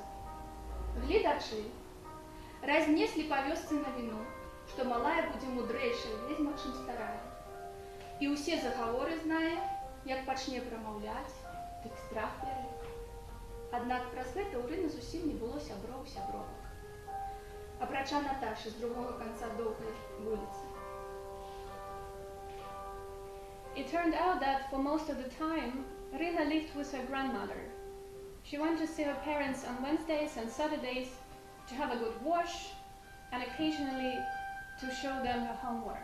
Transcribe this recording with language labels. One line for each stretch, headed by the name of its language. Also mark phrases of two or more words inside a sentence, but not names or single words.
Belarusian: Гледачы разнеслі па вёсцы навіну, што малая будзе мудрэйшая ведзьма, чым старая. І ўсе загаворы знае, як пачне прамаўляць, дык страх вялік. Аднак праз гэта ў Рыны зусім не было сяброў-сябровак. Апрача Наташы з другога канца доўгай вуліцы.
English: It turned out that for most of the time, Rina lived with her grandmother. She went to see her parents on Wednesdays and Saturdays to have a good wash and occasionally to show them her homework.